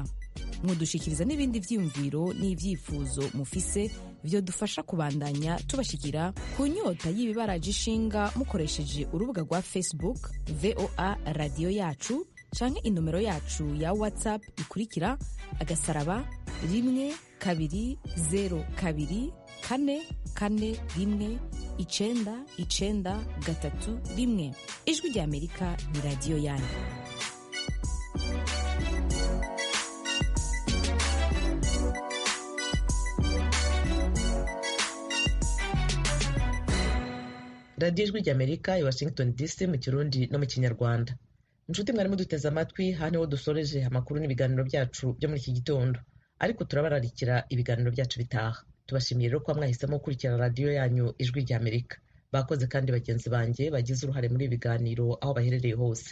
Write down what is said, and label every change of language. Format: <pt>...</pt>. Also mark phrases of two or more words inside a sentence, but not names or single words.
<rn>Mudushikiriza n'ibindi vyiyumviro n'ivyifuzo mufise byo dufasha kubandanya tubashikira ku nyota y'ibibaraje ishinga mukoresheje urubuga rwa Facebook VOA Radio Yacu canke inomero yacu ya WhatsApp ikurikira *12024419931. Ijwi rya Amerika ni radio yanyu. Radio Ijwi rya Amerika i Washington DC mu Kirundi no mu Kinyarwanda.</rn> <rw>Inshuti mwari muduteze amatwi, hano dusoreje amakuru n'ibiganiro byacu byo muri iki gitondo, ariko turabararikira ibiganiro byacu bitaha. Tubashimiye rero ko mwahisemo gukurikira radio yanyu Ijwi rya Amerika. Bakoze kandi bagenzi banjye bagize uruhare muri ibiganiro aho baherereye hose.</rw>